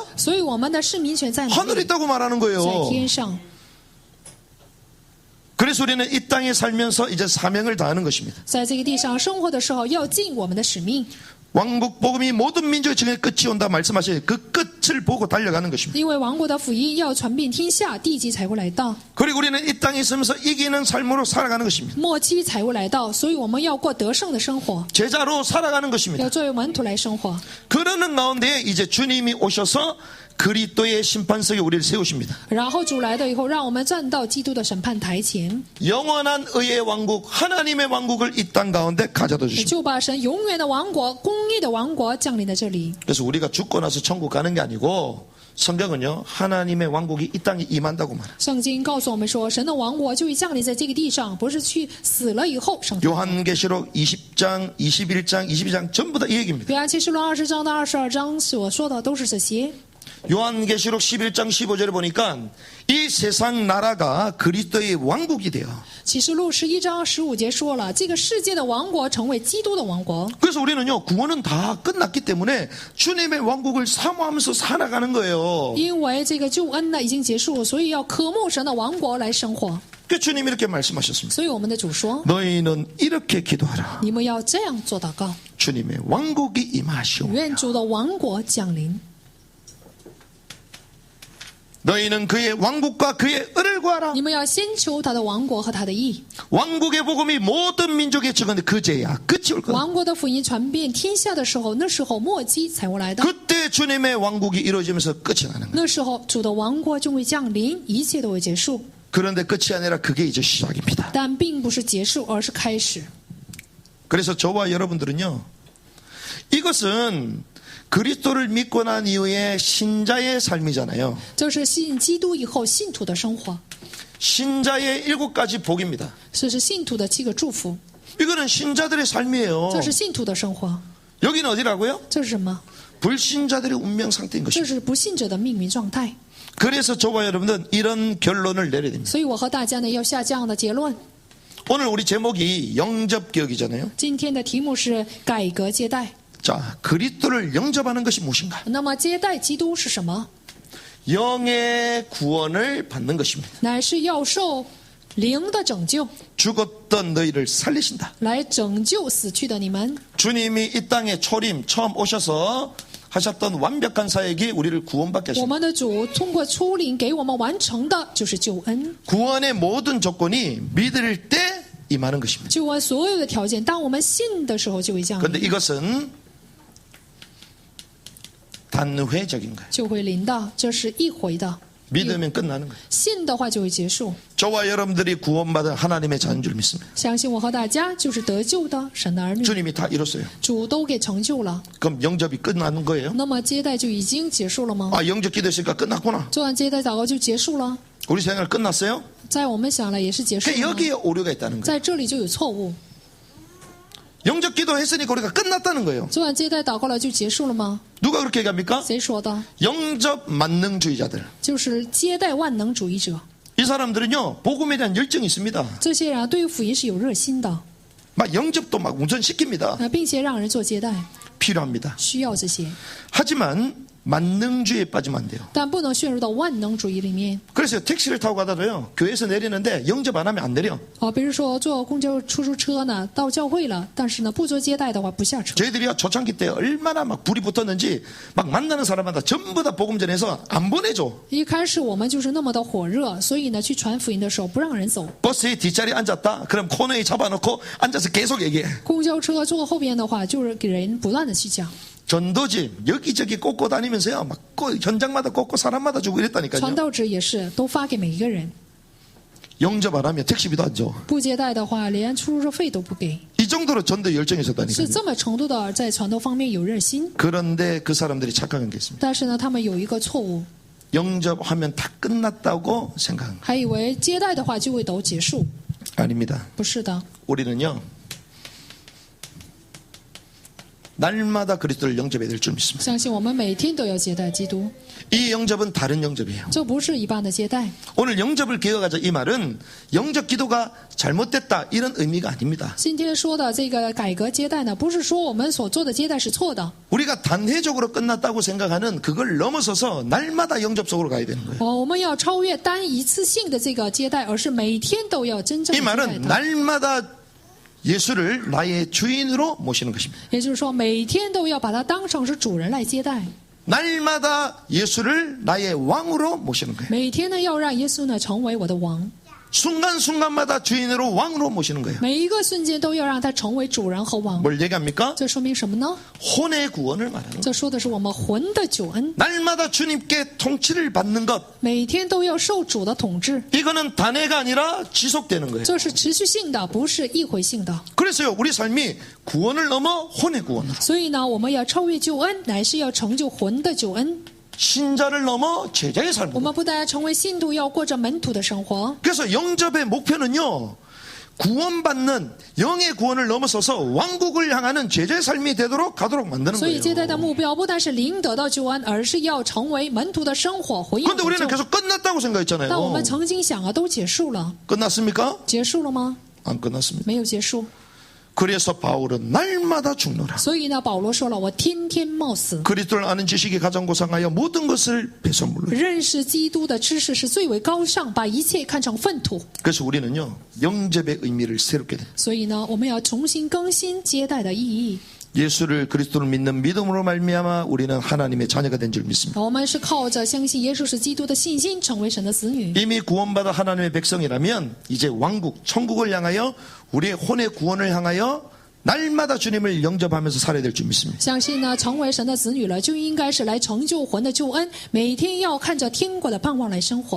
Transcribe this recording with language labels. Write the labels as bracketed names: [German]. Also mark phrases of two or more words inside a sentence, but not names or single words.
[Chinese] 所以我们的市民权在哪 [Korean] 하늘에 [Chinese] 里？ [Korean] 있다고 말하는 [Chinese] 在 [Korean] 거예요. [Chinese] 天上。 [Korean] 그래서 우리는 이 땅에 살면서 이제 사명을 다하는 것입니다. [Chinese] 在这个地上生活的时候，要尽我们的使命， [Korean] 왕국 복음이 모든 민족의 증에 끝이 온다 말씀하신 그 끝을 보고 달려가는 것입니다. [Chinese] 因为王国的福音要传遍天下，地极才会来到， [Korean] 그리고 우리는 이 땅에 있으면서 이기는 삶으로 살아가는 것입니다. [Chinese] 末期才会来到，所以我们要过得胜的生活， [Korean] 제자로 살아가는 것입니다. [Chinese] 要作为门徒来生活。 [Korean] 그러는 가운데 이제 주님이 오셔서 그리스도의 심판석에 우리를 세우십니다. [Chinese] 然后主来了以后，让我们站到基督的审判台前， [Korean] 영원한 의의 왕국, 하나님의 왕국을 이 땅 가운데 가져다 주십니다. [Chinese] 就把神永远的王国、公义的王国降临在这里。 [Korean] 그래서 우리가 죽고 나서 천국 가는 게 아니고 성경은요, 하나님의 왕국이 이 땅에 임한다고 말합니다. [Chinese] 圣经告诉我们说，神的王国就会降临在这个地上，不是去死了以后上天。 [Korean] 요한계시록 20장, 21장, 22장 전부 다 이 얘기입니다. [Chinese] 约翰启示录20章到22章所说的都是这些。 [Korean] 요한계시록 11장 15절에 보니까 이 세상 나라가 그리스도의 왕국이 돼요. [Chinese] 启示录11章15节说了，这个世界的王国成为基督的王国。 [Korean] 그래서 우리는요, 구원은 다 끝났기 때문에 주님의 왕국을 사모하면서 살아가는 거예요. [Chinese] 因为这个救恩呢已经结束，所以要渴慕神的王国来生活。 [Korean] 그 주님이 이렇게 말씀하셨습니다. [Chinese] 所以我们的主说， [Korean] 너희는 이렇게 기도하라. [Chinese] 你们要这样做祷告， [Korean] 주님의 왕국이 임하시오. [Chinese] 愿主的王国降临。 [Korean] 너희는 그의 왕국과 그의 을을 구하라. [Chinese] 你们要先求他的王国和他的义。 [Korean] 왕국의 복음이 모든 민족에 전하는데 그제야 끝이 올 거다. [Chinese] 王国的福音传遍天下的时候，那时候末期才会来的。 [Korean] 그때 주님의 왕국이 이루어지면서 끝이 나는 거예요. [Chinese] 那时候主的王国就会降临，一切都会结束。 [Korean] 그런데 끝이 아니라 그게 이제 시작입니다. [Chinese] 但并不是结束，而是开始。 [Korean] 그래서 저와 여러분들은요, 이것은 그리스도를 믿고 난 이후에 신자의 삶이잖아요. [Chinese] 这是信基督以后信徒的生活， [Korean] 신자의 7가지 복입니다. [Chinese] 这是信徒的7个祝福， [Korean] 이거는 신자들의 삶이에요. [Chinese] 这是信徒的生活。 [Korean] 여기는 어디라고요? [Chinese] 这是什么？ [Korean] 불신자들의 운명 상태인 [Chinese] 这 [Korean] 것입니다. [Chinese] 是不信者的命运状态。 [Korean] 그래서 저와 여러분들은 이런 결론을 내려야 됩니다. [Chinese] 所以我和大家呢要下这样的结论。 [Korean] 오늘 우리 제목이 영접개혁이잖아요. [Chinese] 今天的题目是改革接待。 [Korean] 자, 그리스도를 영접하는 것이 무엇인가? [Chinese] 那么接待基督是什么？ [Korean] 영의 구원을 받는 것입니다. [Chinese] 乃是要受灵的拯救， [Korean] 죽었던 너희를 살리신다. [Chinese] 来拯救死去的你们。 [Korean] 주님이 이 땅에 초림 처음 오셔서 하셨던 완벽한 사역이 우리를 구원받게 [Chinese] 我 [Korean] 하십니다. [Chinese] 们的主通过出灵给我们完成的就是救恩。 [Korean] 구원의 모든 조건이 믿을 때 임하는 것입니다. [Chinese] 救恩所有的条件，当我们信的时候就会降 [Korean] 그런데 [Chinese] 临， [Korean] 이것은 단회적인 거예요. [Chinese] 就会临到，这是一回的。 [Korean] 믿으면 끝나는 거예요. [Chinese] 信的话就会结束。 [Korean] 저와 여러분들이 구원받은 하나님의 자녀인 줄 믿습니다. [Chinese] 相信我和大家就是得救的神的儿女， [Korean] 주님이 다 이뤘어요. [Chinese] 主都给成就了。 [Korean] 그럼 영접이 끝나는 거예요? [Chinese] 那么接待就已经结束了吗？ [Korean] 아, 영접 기도했으니까 끝났구나. [Chinese] 做完接待祷告就结束了？ [Korean] 우리 생활 끝났어요? [Chinese] 在我们想来也是结束 [Korean] 그 [Chinese] 了吗。 [Korean] 여기에 오류가 있다는 거예요. [Chinese] 在这里就有错误。 [Korean] 영접 기도했으니까 우리가 끝났다는 거예요. [Chinese] 做完接待祷告了就结束了吗？ [Korean] 누가 그렇게 얘기합니까? [Chinese] 谁说的？ [Korean] 영접 만능주의자들. [Chinese] 就是接待万能主义者。 [Korean] 이 사람들은요, 복음에 대한 열정이 있습니다. [Chinese] 这些人啊，对于福音是有热心的， [Korean] 막 영접도 막 운전시킵니다. [Chinese] 并且让人做接待， [Korean] 필요합니다. [Chinese] 需要这些， [Korean] 하지만 만능주의에 빠지면 안 돼요. [Chinese] 但不能陷入到万能主义里面。 [Korean] 그래서 택시를 타고 가다도요, 교회에서 내리는데 영접 안 하면 안 내려. [Chinese] 比如说坐公交、出租车呢，到教会了，但是呢不做接待的话不下车。 [Korean] 저희들이요, 초창기 때 얼마나 막 불이 붙었는지 막 만나는 사람마다 전부 다 복음 전해서 안 보내줘. [Chinese] 一开始我们就是那么的火热，所以呢去传福音的时候不让人走。 [Korean] 버스의 뒷자리에 앉았다? 그럼 코너에 잡아놓고 앉아서 계속 얘기해. [Chinese] 公交车坐后边的话，就是给人不断的去讲。 [Korean] 전도지 여기저기 꽂고 다니면서요, 막 현장마다 꽂고 사람마다 주고 [Chinese] 传 [Korean] 이랬다니까요. [Chinese] 道纸也是都发给每一个人， [Korean] 영접 안 하면 택시비도 안 줘. [Chinese] 不接待的话连出租车费都不给， [Korean] 이 정도로 전도 열정이 [Chinese] 是 [Korean] 있었다니까요. [Chinese] 这么程度的在传道方面有热心。 [Korean] 그런데 그 사람들이 착각한 게 있습니다. [Chinese] 但是呢，他们有一个错误， [Korean] 영접하면 다 끝났다고 생각한 거 [Chinese] 还以为接待的话就会都结束， [Korean] 아닙니다. [Chinese] 不是的。 [Korean] 우리는요, 날마다 그리스도를 영접해야 될 줄 믿습니다. [Chinese] 相信我们每天都要接待基督， [Korean] 이 영접은 다른 영접이에요. [Chinese] 这不是一般的接待。 [Korean] 오늘 영접을 개혁하자 이 말은 영접 기도가 잘못됐다 이런 의미가 아닙니다. [Chinese] 今天说的这个改革接待呢，不是说我们所做的接待是错的。 [Korean] 우리가 단회적으로 끝났다고 생각하는 그걸 넘어서서 날마다 영접 속으로 가야 되는 거예요. [Chinese] 我们要超越单一次性的这个接待，而是每天都要真正 [Korean] 이 [Chinese] 的接待 [Korean] 말은 [Chinese] 他。 [Korean] 날마다 예수를 나의 주인으로 모시는 것입니다. [Chinese] 也就是说，每天都要把他当成是主人来接待， [Korean] 날마다 예수를 나의 왕으로 모시는 거예요. [Chinese] 每天呢要让耶稣呢成为我的王。 [Korean] 순간순간마다 주인으로 왕으로 모시는 거예요. [Chinese] 每一个瞬间都要让他成为主人和王。 [Korean] 뭘 얘기합니까? [Chinese] 这说明什么呢？ [Korean] 혼의 구원을 말하는 거예요. [Chinese] 这说的是我们魂的救恩， [Korean] 날마다 주님께 통치를 받는 것. [Chinese] 每天都要受主的统治， [Korean] 이거는 단회가 아니라 지속되는 거예요. [Chinese] 这是持续性的，不是一回性的。 [Korean] 그래서요, 우리 삶이 구원을 넘어 혼의 구원으로, [Chinese] 所以呢，我们要超越救恩，乃是要成就魂的救恩。 [Korean] 신자를 넘어 제자의 [Chinese] 我 [Korean] 삶으로. [Chinese] 们不但要成为信徒，要过着门徒的生活。 [Korean] 그래서 영접의 목표는요, 구원받는 영의 구원을 넘어서서 왕국을 향하는 제자의 삶이 되도록 가도록 만드는 [Chinese] 所以接待的 [Korean] 거예요. [Chinese] 目标不但是灵得到救恩，而是要成为门徒的生活，回应 [Korean] 그런데 [Chinese] 得 [Korean] 우리는 [Chinese] 救。 [Korean] 계속 끝났다고 [Chinese] 但我 [Korean] 생각했잖아요. [Chinese] 们曾经想啊，都结束了， [Korean] 끝났습니까? [Chinese] 结束了吗？ [Korean] 안 끝났습니다. [Chinese] 没有结束。 [Korean] 그래서 바울은 날마다 죽노라. [Chinese] 所以呢，保罗说了，我天天冒死。 [Korean] 그리스도를 아는 지식이 가장 고상하여 모든 것을 배설물로. [Chinese] 认识基督的知识是最为高尚，把一切看成粪土。 [Korean] 그래서 우리는요, 영접의 의미를 새롭게 돼. [Chinese] 所以呢，我们要重新更新接待的意义。 [Korean] 예수를 그리스도를 믿는 믿음으로 말미암아 우리는 하나님의 자녀가 된 줄 믿습니다. [Chinese] 我们是靠着相信耶稣是基督的信心，成为神的子女。 [Korean] 이미 구원받아 하나님의 백성이라면 이제 왕국, 천국을 향하여 우리의 혼의 구원을 향하여 날마다 주님을 영접하면서 살아야 될 줄 믿습니다. [Chinese] 相信呢，成为神的子女了，就应该是来成就魂的救恩，每天要看着天国的盼望来生活。